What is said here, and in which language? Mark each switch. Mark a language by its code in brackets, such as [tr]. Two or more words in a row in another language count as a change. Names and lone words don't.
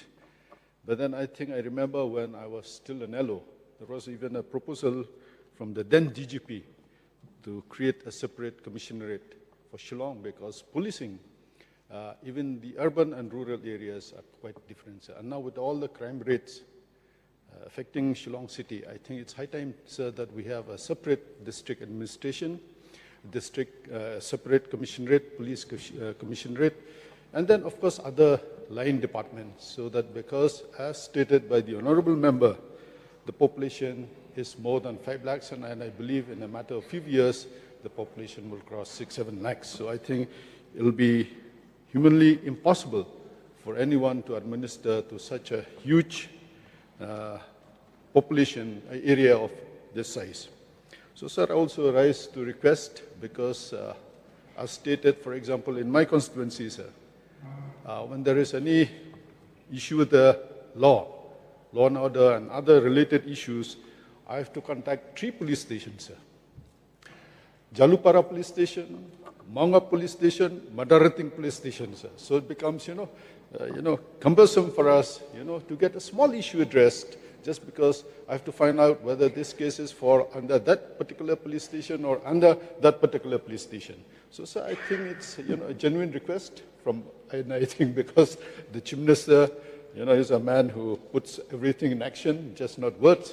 [en] But then I think I remember when I was still an LO, there was even a proposal from the then DGP to create a separate commissionerate for Shillong because policing, even the urban and rural areas are quite different. And now with all the crime rates affecting Shillong city, I think it's high time, sir, that we have a separate district administration, separate commissionerate, police commissionerate, and then of course other line departments, so that because as stated by the Honourable Member, the population is more than 5 lakhs, and I believe in a matter of few years, the population will cross 6-7 lakhs. So I think it will be humanly impossible for anyone to administer to such a huge population area of this size. So, sir, I also rise to request because, as stated, for example, in my constituency, sir, when there is any issue with the law and order, and other related issues, I have to contact 3 police stations, sir. Jalupara Police Station, Maungap Police Station, Madarating Police Station, sir. So it becomes, cumbersome for us, to get a small issue addressed, just because I have to find out whether this case is for under that particular police station or under that particular police station. So, sir, I think it's, a genuine request from, and I think because the Chief Minister, is a man who puts everything in action, just not words.